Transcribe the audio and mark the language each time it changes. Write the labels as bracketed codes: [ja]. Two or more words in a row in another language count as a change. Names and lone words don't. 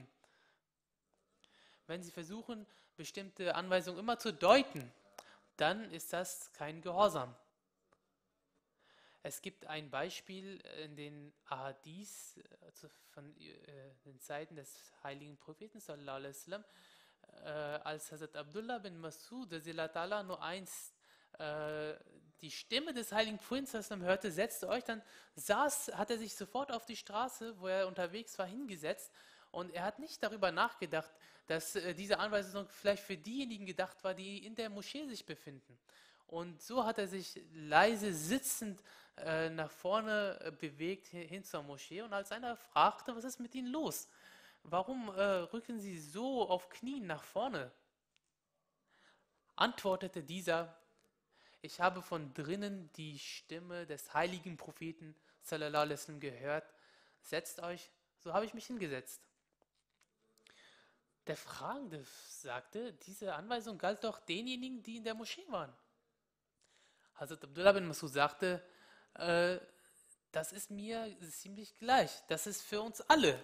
[de] Wenn sie versuchen, bestimmte Anweisungen immer zu deuten, dann ist das kein Gehorsam. Es gibt ein Beispiel in den Ahadith von den Zeiten des heiligen Propheten [ar] صلى الله عليه وسلم, [de] als Hazrat Abdullah bin Masud nur einst die Stimme des heiligen Propheten hörte, hat er sich sofort auf die Straße, wo er unterwegs war, hingesetzt und er hat nicht darüber nachgedacht, dass diese Anweisung vielleicht für diejenigen gedacht war, die in der Moschee sich befinden. Und so hat er sich leise sitzend nach vorne bewegt hin zur Moschee und als einer fragte, was ist mit Ihnen los? Warum rücken Sie so auf Knien nach vorne? Antwortete dieser, ich habe von drinnen die Stimme des heiligen Propheten [ar] صلى الله عليه وسلم [de] gehört. Setzt euch, so habe ich mich hingesetzt. Der Fragende sagte, diese Anweisung galt doch denjenigen, die in der Moschee waren. Hazrat Abdullah bin Masud sagte, das ist mir ziemlich gleich, das ist für uns alle.